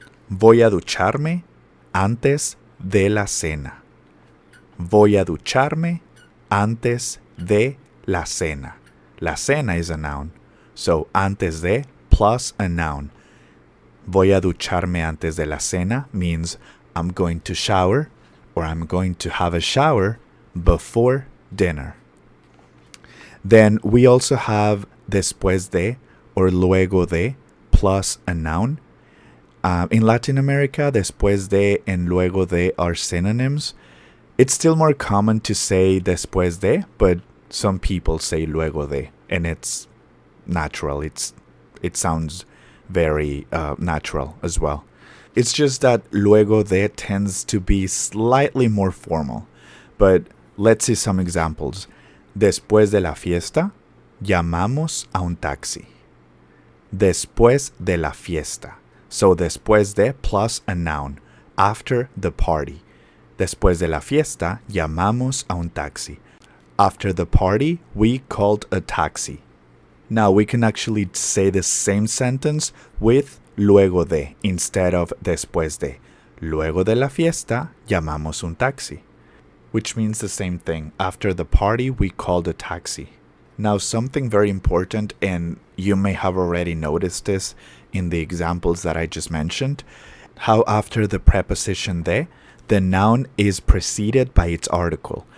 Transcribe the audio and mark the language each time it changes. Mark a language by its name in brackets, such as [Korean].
[Spanish] Voy a ducharme antes de la cena. Voy a ducharme antes de la cena. [English] La cena is a noun. So antes de plus a noun. [Spanish] Voy a ducharme antes de la cena [English] means I'm going to shower or I'm going to have a shower before dinner. Then we also have después de or luego de plus a noun. In Latin America, después de and luego de are synonyms. It's still more common to say después de, but some people say luego de, and it's natural. It sounds very natural as well. It's just that luego de tends to be slightly more formal. But let's see some examples. [Spanish] Después de la fiesta, llamamos a un taxi. Después de la fiesta. [English] So después de plus a noun. After the party. [Spanish] Después de la fiesta, llamamos a un taxi. [English] After the party, we called a taxi. Now we can actually say the same sentence with luego de instead of después de. [Spanish] Luego de la fiesta, llamamos un taxi. [English] Which means the same thing. After the party, we called a taxi. Now something very important, and you may have already noticed this in the examples that I just mentioned, how after the preposition de, the noun is preceded by its article.